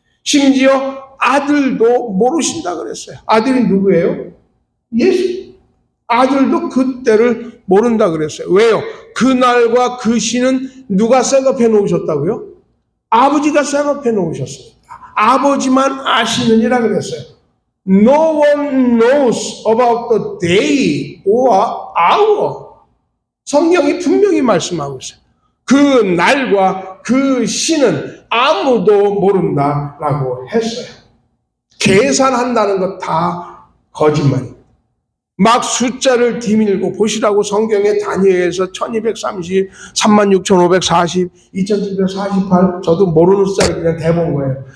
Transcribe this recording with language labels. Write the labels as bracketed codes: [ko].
[ko] 심지어 아들도 모르신다 그랬어요. 아들이 누구예요? 예수. 아들도 그때를 모른다 그랬어요. 왜요? 그날과 그 시는 누가 셋업해 놓으셨다고요? 아버지가 셋업해 놓으셨습니다. 아버지만 아시느니라 그랬어요. [en] No one knows about the day or hour. [ko] 성경이 분명히 말씀하고 있어요. 그 날과 그 시는 아무도 모른다라고 했어요. 계산한다는 것 다 거짓말입니다. 막 숫자를 뒤밀고 보시라고 성경에 다니엘에서 1230, 36,540, 2748 저도 모르는 숫자를 그냥 대본 거예요.